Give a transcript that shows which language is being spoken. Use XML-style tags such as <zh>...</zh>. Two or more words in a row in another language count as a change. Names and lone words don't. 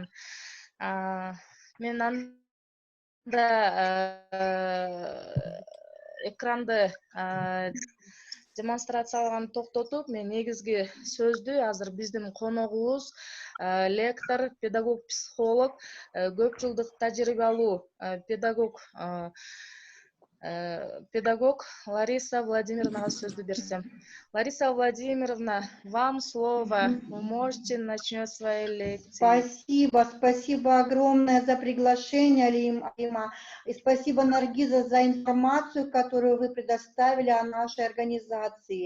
<ky>Мен анда экранды демонстрациялаганды токтотуп, мен негизги сөздү азыр биздин коногубуз лектор, педагог, психолог, көп жылдык тажрыйба алуу педагог Лариса Владимировнага сөздү берсем.</ky> <ru>Лариса Владимировна, вам слово. Вы можете начать свои лекции. Спасибо огромное за приглашение, Алима. И спасибо, Наргиза, за информацию, которую вы предоставили о нашей организации.</ru>